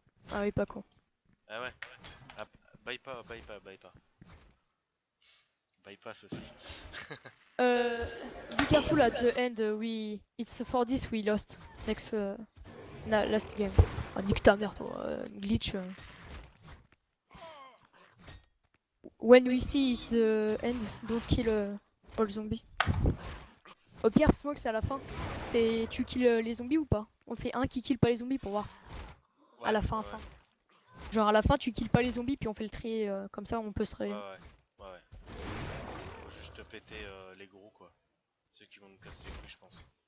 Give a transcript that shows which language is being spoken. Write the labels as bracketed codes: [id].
[fr] Ah oui, pas con. Ah ouais. Ah, buy pas. Buy pas ceci. [en] Be careful at the end. It's for this we lost next last game. [fr] Oh, nique ta mère toi, glitch. [en] When we see it's the end, don't kill all zombies. [fr] Au pire, smoke c'est à la fin. Tu kills les zombies ou pas? On fait un qui kill pas les zombies pour voir. Ouais, À la fin. Genre à la fin tu kills pas les zombies puis on fait le tri comme ça on peut se Ouais. réveiller. Faut juste péter les gros, quoi. Ceux qui vont nous casser les couilles, je pense.